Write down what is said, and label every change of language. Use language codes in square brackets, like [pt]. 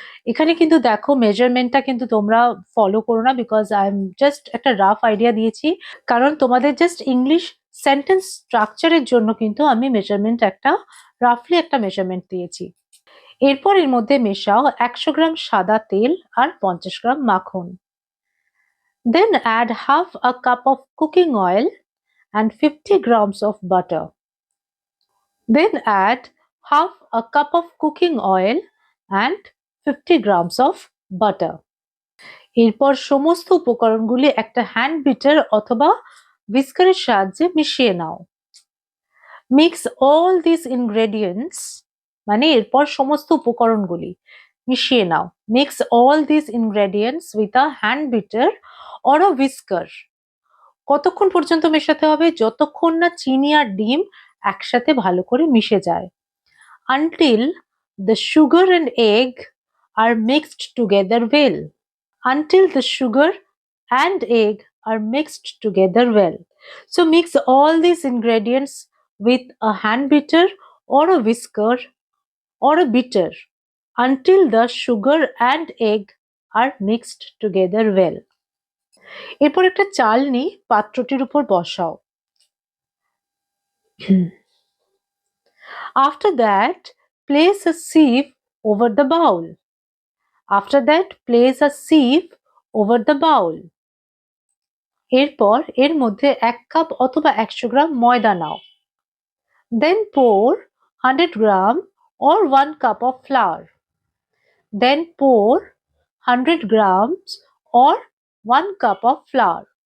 [bn] এখানে কিন্তু দেখো মেজারমেন্টটা কিন্তু তোমরা ফলো করো না, [en] because I am just [bn] একটা রাফ আইডিয়া দিয়েছি। কারণ তোমাদের জাস্ট ইংলিশ সেন্টেন্স স্ট্রাকচারের জন্য কিন্তু আমি মেজারমেন্ট একটা রাফলি একটা মেজারমেন্ট দিয়েছি। এরপর এর মধ্যে মেশাও 100 গ্রাম সাদা তেল আর 50 গ্রাম মাখন। [en] Then add half a cup of cooking oil and 50 grams of butter. Then add half a cup of cooking oil and 50 grams of butter. [bn] এরপর সমস্ত উপকরণগুলি একটা হ্যান্ড বিটার অথবা হুইস্কারের সাহায্যে মিশিয়ে নাও। [en] mix all this ingredients, [bn] মানে এরপর সমস্ত উপকরণগুলি মিশিয়ে নাও। [en] Mix all this ingredients with a hand beater or a whisker. [bn] কতক্ষণ পর্যন্ত মেশাতে হবে? যতক্ষণ না চিনি আর ডিম একসাথে ভালো করে মিশে যায়। [en] Until the sugar and egg are mixed together well. Until the sugar and egg are mixed together well. So mix all these ingredients with a hand beater or a whisker or a beater until the sugar and egg are mixed together well. [bn] এরপর একটা চালনি পাত্রটির উপর বসাও। [en] After that, place a sieve over the bowl. After that, place a sieve over the bowl. [bn] এরপর এর মধ্যে 1 cup অথবা 100 গ্রাম ময়দা নাও। [en] Then pour 100 gram or 1 cup of flour. Then pour 100 grams or 1 cup of flour.